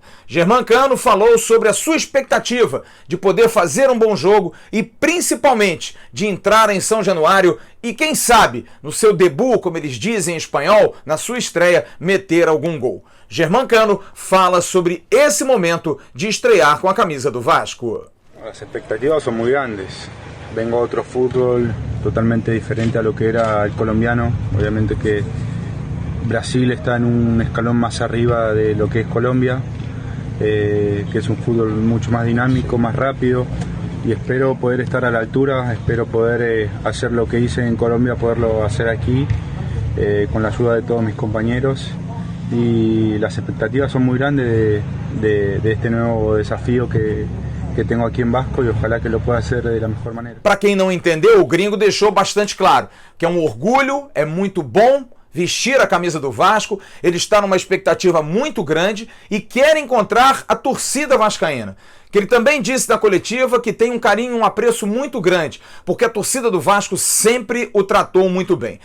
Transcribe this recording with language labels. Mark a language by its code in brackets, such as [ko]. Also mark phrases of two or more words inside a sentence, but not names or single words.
[pt] Germán Cano falou sobre a sua expectativa de poder fazer um bom jogo e principalmente de entrar em São Januário e quem sabe, no seu debut, como eles dizem em espanhol, na sua estreia, meter algum gol. Germán Cano fala sobre esse momento de estrear com a camisa do Vasco. As expectativas são muito grandes. [es] Vengo a otro fútbol totalmente diferente a lo que era el colombiano. Obviamente que Brasil está en un escalón más arriba de lo que es Colombia, que es un fútbol mucho más dinámico, más rápido, y espero poder estar a la altura, espero poder hacer lo que hice en Colombia, poderlo hacer aquí, con la ayuda de todos mis compañeros, y las expectativas son muy grandes de este nuevo desafío que [pt] tenho aqui em Vasco [es] e ojalá que lo pueda hacer de la mejor maneira. [pt] Para quem não entendeu, o gringo deixou bastante claro que é um orgulho, é muito bom vestir a camisa do Vasco, ele está numa expectativa muito grande e quer encontrar a torcida vascaína, que ele também disse na coletiva que tem um carinho e um apreço muito grande, porque a torcida do Vasco sempre o tratou muito bem.